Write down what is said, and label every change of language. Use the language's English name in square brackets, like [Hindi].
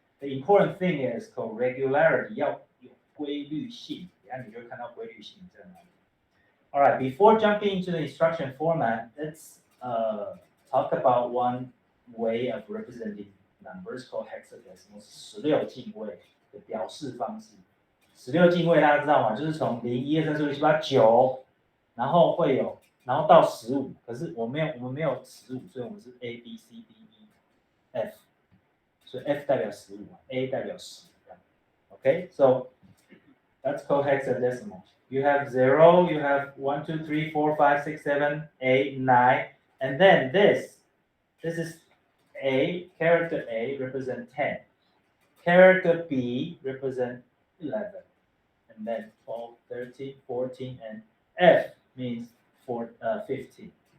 [English] The important thing is called regularity, [Chinese] 要有规律性。等下你就会看到规律性在哪里。 [English] All right, before jumping into the instruction format, let's talk about one way of representing numbers called hexadecimal, [Chinese] 16进位的表示方式。 16进位大家知道吗？就是从0、1、2、3、4、5、6、7、8、9，然后会有，然后到15。可是我们没有15，所以我们是 A B C D E F， 所以 F 代表15 ，A 代表10。 [English] Okay, so that's called hexadecimal. You have 0, you have 1, 2, 3, 4, 5, 6, 7, 8, 9, and then this is A, character A represent 10, character B represent 11, and then 12, 13, 14, and F means 15.